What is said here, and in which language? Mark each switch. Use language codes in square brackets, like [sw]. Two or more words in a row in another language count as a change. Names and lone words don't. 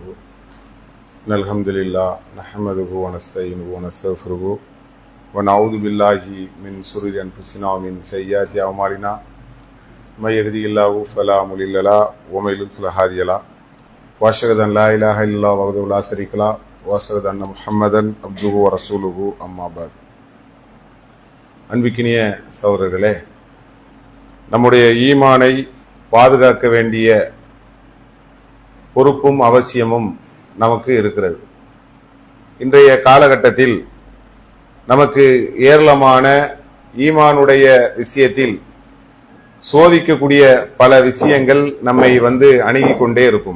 [ar] إن الحمد لله نحمده ونستعينه ونستغفره ونعوذ بالله من شرور أنفسنا ومن سيئات أعمالنا من يهده الله فلا مضل له ومن يضلل فلا هادي له وأشهد أن لا إله إلا الله وحده لا شريك له وأشهد أن محمدا عبده ورسوله أما بعد. [ta] அன்பிக்கினிய சகோதரர்களே, நம்முடைய ஈமானை பாதுகாக்க வேண்டிய பொறுப்பும் அவசியமும் நமக்கு இருக்கிறது. இன்றைய காலகட்டத்தில் நமக்கு ஏராளமான ஈமானுடைய விஷயத்தில் சோதிக்கக்கூடிய பல விஷயங்கள் நம்மை அணுகிக் கொண்டே இருக்கும்.